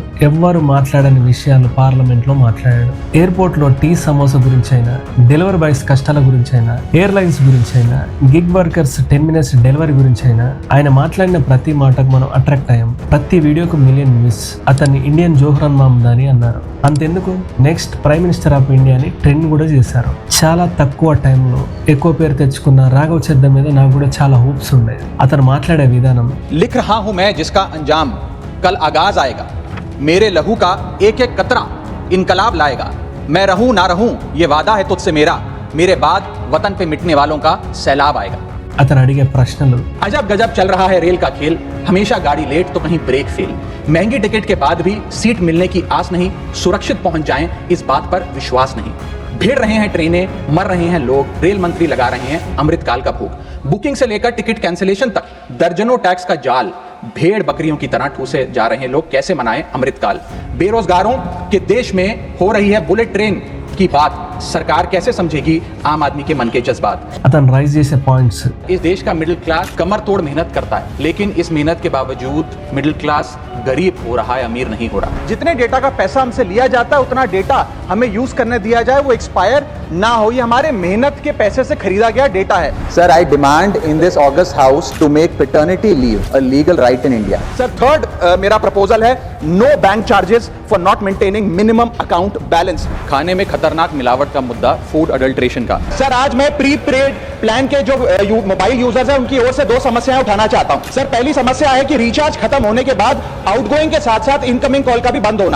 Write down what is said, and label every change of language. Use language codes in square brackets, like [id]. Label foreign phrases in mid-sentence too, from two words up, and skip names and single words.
[te] ఎవ్వరు మాట్లాడని విషయాలు పార్లమెంట్ లో మాట్లాడాడు. ఎయిర్పోర్ట్ లో [en] tea samosa [te] గురించి అయినా, [en] delivery boys [te] కష్టాల గురించి అయినా, ఎయిర్లైన్స్ గురించి అయినా, [en] gig workers 10 minutes delivery [te] గురించి అయినా ఆయన మాట్లాడిన ప్రతి మాటకు మనం అట్రాక్ట్ అయ్యాం. ప్రతి వీడియోకు [en] million views. [te] అతన్ని ఇండియన్ జోహ్రన్ మహమ్మద్ అన్నారు. అంతెందుకు, [en] next prime minister of India [te] అని ట్రెండ్ కూడా చేశారు. చాలా తక్కువ టైంలో ఎక్కువ పేరు తెచ్చుకున్న రాఘవ్ చెద్దా మీద నాకు కూడా చాలా హోప్స్ ఉండేది. అతను మాట్లాడే విధానం, [hi] लिख रहा हूं मैं जिसका अंजाम कल आगाज आएगा, मेरे लहू का एक एक कतरा इनकलाब लाएगा, मैं रहूं ना रहूं ये वादा है तुझसे मेरा, मेरे बाद वतन पे मिटने वालों का सैलाब आएगा. [te] అతను అడిగే ప్రశ్నలు, [hi] अजब गजब चल रहा है रेल का खेल, हमेशा गाड़ी लेट तो कहीं ब्रेक फेल, महंगी टिकट के बाद भी सीट मिलने की आस नहीं, सुरक्षित पहुंच जाएं इस बात पर विश्वास नहीं, भीड़ रहे हैं ट्रेनें, मर रहे हैं लोग, रेल मंत्री लगा रहे हैं अमृतकाल का भोग, बुकिंग से लेकर टिकट कैंसिलेशन तक दर्जनों टैक्स का जाल, भेड़ बकरियों की तरह ठूसे जा रहे हैं लोग, कैसे मनाएं अमृतकाल. बेरोजगारों के देश में हो रही है बुलेट ट्रेन की बात, सरकार कैसे समझेगी आम आदमी के मन के जज्बात. [te] అతను రైజ్ చేసే పాయింట్స్, [hi] इस देश का [en] middle class [hi] कमर तोड़ मेहनत करता है, लेकिन इस मेहनत के बावजूद [en] middle class [hi] गरीब हो रहा है, अमीर नहीं हो रहा. जितने डेटा का पैसा हमसे लिया जाता है उतना डेटा हमें यूज करने दिया जाए, वो एक्सपायर ना हो. ये हमारे मेहनत के पैसे से खरीदा गया डेटा है. [en] Sir, I demand in this August House to make paternity leave a legal right in India. [hi] सर थर्ड मेरा प्रपोजल है [en] no bank charges for not maintaining minimum account balance. [hi] खाने में खतरनाक मिलावट का मुद्दा, [en] food adulteration [hi] का. सर आज मैं [en] pre paid plan [hi] के जो [en] mobile users [hi] हैं उनकी ओर से 2 समस्याएं उठाना चाहता हूं. सर पहली समस्या है कि रिचार्ज खत्म होने के बाद आउटगोइंग के साथ साथ इनकमिंग कॉल का भी बंद होना.